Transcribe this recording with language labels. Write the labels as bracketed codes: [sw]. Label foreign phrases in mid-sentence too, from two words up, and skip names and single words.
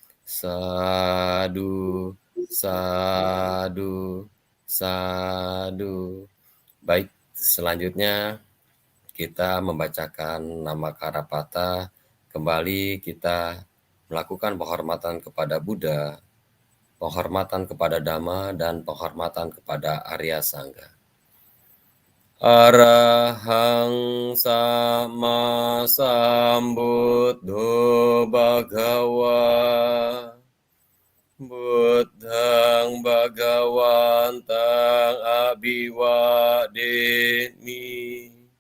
[pi] Sadu, sadu, sadu. [id] Baik, selanjutnya kita membacakan nama Karapata. Kembali kita melakukan penghormatan kepada Buddha, penghormatan kepada Dhamma, dan penghormatan kepada Arya Sangga. [pi] Arahang sama sambuddho bhagawa Buddhang bhagawantang abhiwademi